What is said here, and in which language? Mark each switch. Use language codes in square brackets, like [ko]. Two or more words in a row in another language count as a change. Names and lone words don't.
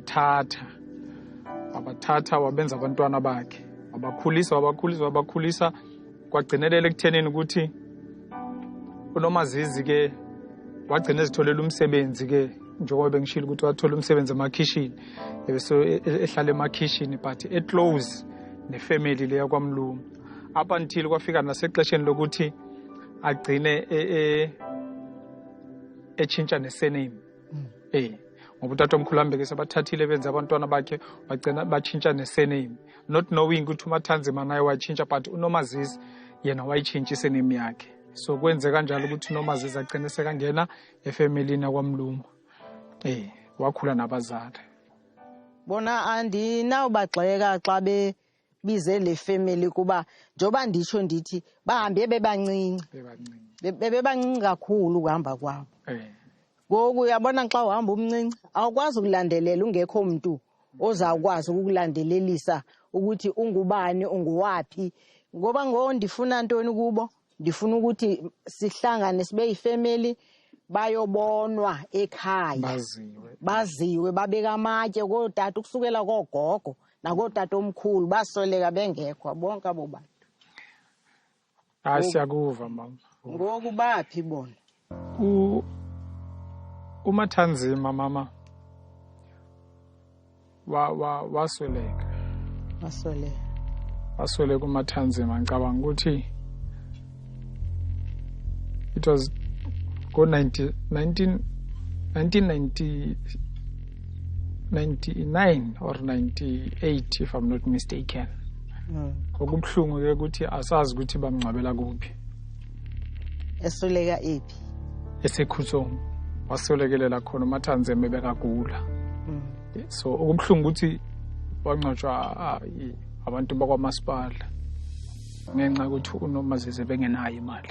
[zu] wabathatha wabenza abantwana bakhe wabakhulisa kwagcinelela ekuthenini ukuthi uNomazisi ke wagcina ezitholela umsebenzi ke njengoba bengishilo ukuthi wathola umsebenzi emakhishini ehlala emakhishini [en] but close [zu] nefamily leya kwaMlungu [en] up until [zu] kwafika nasexesheni lokuthi agcine echintsha nesurname ngoba utata omkhulu wami ke sebathathile benza abantwana bakhe bagcina bachintsha nesurname [en] not knowing [zu] ukuthi uMathanzima naye wachintsha but uNomazisi yena wayichintsha isurname yakhe so kwenze kanjalo ukuthi uNomazisi agcine sekangena efamilini yakwaMlungu wakhula nabazali [xh] bona andinawubagxeka xa bebize le family kuba njoba nditsho ndithi bahambe bebancinci kakhulu ukuhamba kwabo ngoku uyabona xa uhamba umncinci awukwazi ukulandelela ungekho umuntu ozawukwazi ukukulandelelisa ukuthi ungubani unguwaphi ngoba ndifuna ntoni kubo ndifuna ukuthi sihlangane sibe yifamily bayobonwa ekhaya baziwe babeka amatye kootata ukusukela kogogo nakootata omkhulu basoleka bengekho bonke abo bantu siyakuva mama ngoku baphi bona [zu] uMathanzima mama wasoleka uMathanzima ngicabanga ukuthi [en] it was go 1999 or 98 if I'm not mistaken [zu] okubuhlungu ke ukuthi asazi ukuthi bamngcwabela kuphi [xh] esoleka ephi [zu] eseKhutsong wasolekelela khona uMathanzeme bekagula. So okubuhlungu ukuthi wangcwatshwa abantu bakwaMasipala ngenxa ukuthi uNomazizi bengenayo imali.